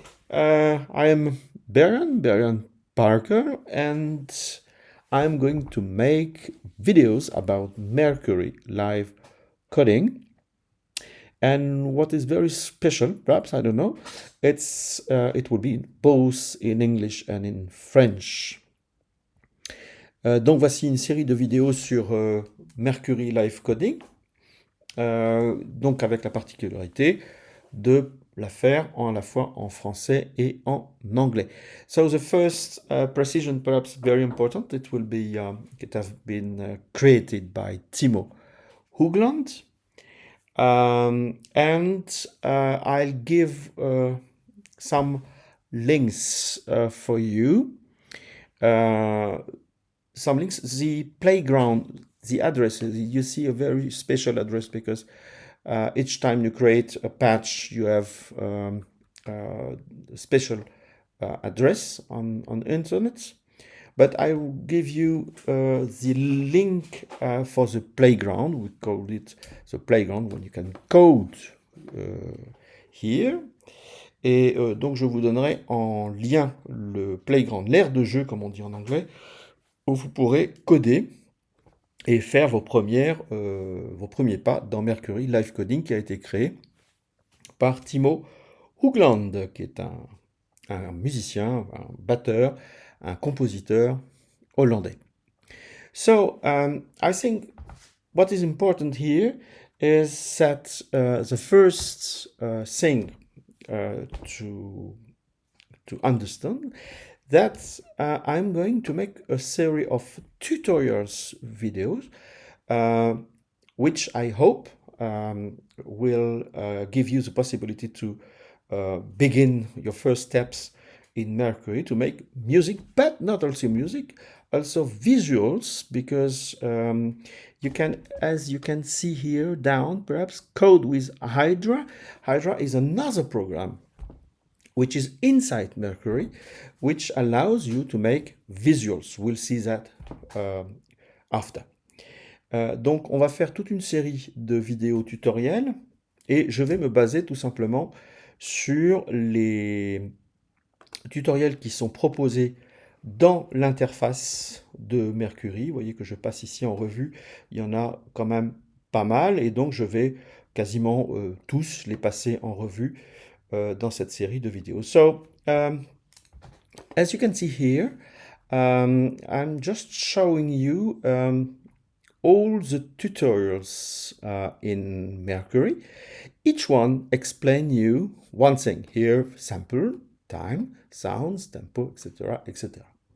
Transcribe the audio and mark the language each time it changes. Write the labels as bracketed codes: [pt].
[en] I am Berian Parker, and I'm going to make videos about Mercury live coding. And what is very special, perhaps I don't know, it will be both in English and in French. [fr] Donc voici une série de vidéos sur Mercury live coding. Donc avec la particularité de la faire à la fois en français et en anglais. [en] So the first precision, perhaps very important, it has been created by Timo Hoogland. And I'll give some links for you. Some links, the playground, the address, you see a very special address because each time you create a patch, you have a special address on internet. But I will give you the link for the playground. We call it the playground when you can code here. [fr] Et donc je vous donnerai en lien le playground, l'aire de jeu comme on dit en anglais, où vous pourrez coder et faire vos premiers pas dans Mercury Live Coding qui a été créé par Timo Hoogland, qui est un musicien, un batteur, un compositeur hollandais. [en] So I think what is important here is that the first thing to understand that I'm going to make a series of tutorials videos, which I hope will give you the possibility to begin your first steps in Mercury to make music, but not also music, also visuals, because you can, as you can see here down, perhaps code with Hydra. Hydra is another program which is inside Mercury, which allows you to make visuals. We'll see that after. [fr] Donc, on va faire toute une série de vidéos tutoriels et je vais me baser tout simplement sur les tutoriels qui sont proposés dans l'interface de Mercury. Vous voyez que je passe ici en revue. Il y en a quand même pas mal et donc je vais quasiment tous les passer en revue dans cette série de vidéos. [en] So, as you can see here, I'm just showing you all the tutorials in Mercury. Each one explain you one thing. Here, sample, time, sounds, tempo, etc., etc.